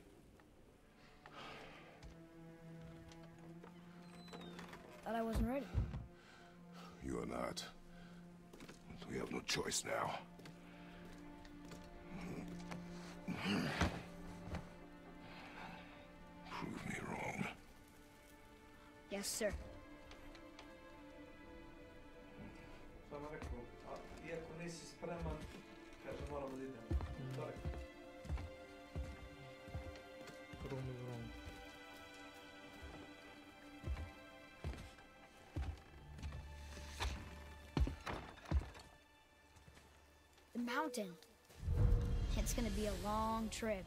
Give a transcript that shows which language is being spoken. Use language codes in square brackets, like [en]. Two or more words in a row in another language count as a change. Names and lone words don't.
[en] Thought I wasn't ready. You are not. We have no choice now. Prove me wrong. Yes, sir. [sr] Samo rekao, iako nisi spreman, kaže moramo da idemo. To rekao. [en] Prove me wrong. The mountain. It's gonna be a long trip.